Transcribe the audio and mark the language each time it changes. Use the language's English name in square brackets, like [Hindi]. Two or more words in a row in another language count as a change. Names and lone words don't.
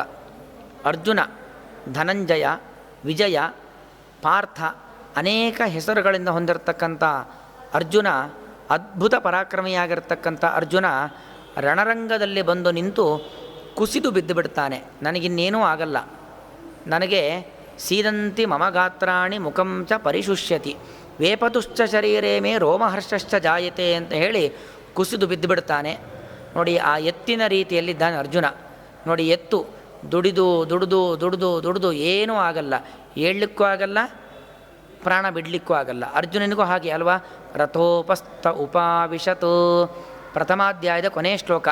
[Kannada] ಅರ್ಜುನ, ಧನಂಜಯ, ವಿಜಯ, ಪಾರ್ಥ ಅನೇಕ ಹೆಸರುಗಳಿಂದ ಹೊಂದಿರತಕ್ಕಂಥ ಅರ್ಜುನ, ಅದ್ಭುತ ಪರಾಕ್ರಮಿಯಾಗಿರ್ತಕ್ಕಂಥ ಅರ್ಜುನ ರಣರಂಗದಲ್ಲಿ ಬಂದು ನಿಂತು ಕುಸಿದು ಬಿದ್ದು ಬಿಡ್ತಾನೆ. ನನಗಿನ್ನೇನೂ ಆಗಲ್ಲ, ನನಗೆ [Sanskrit] ಸೀದಂತಿ ಮಮ ಗಾತ್ರಾಣಿ ಮುಖಂ ಚ ಪರಿಶುಷ್ಯತಿ ವೇಪತುಶ್ಚ ಶರೀರೇ ಮೇ ರೋಮಹರ್ಷಶ್ಚ ಜಾಯತೆ [Kannada] ಅಂತ ಹೇಳಿ ಕುಸಿದು ಬಿದ್ದು ಬಿಡ್ತಾನೆ. ನೋಡಿ, ಆ ಎತ್ತಿನ ರೀತಿಯಲ್ಲಿದ್ದಾನೆ ಅರ್ಜುನ. ನೋಡಿ, ಎತ್ತು ದುಡಿದು ದುಡಿದು ದುಡಿದು ದುಡಿದು ಏನೂ ಆಗಲ್ಲ, ಏಳಲಿಕ್ಕೂ ಆಗಲ್ಲ, ಪ್ರಾಣ ಬಿಡಲಿಕ್ಕೂ ಆಗಲ್ಲ. ಅರ್ಜುನನಿಗೂ ಹಾಗೆ ಅಲ್ವಾ? [Sanskrit] ರಥೋಪಸ್ಥ ಉಪಾವಿಶತು, [Kannada] ಪ್ರಥಮಾಧ್ಯಾಯದ ಕೊನೆಯ ಶ್ಲೋಕ.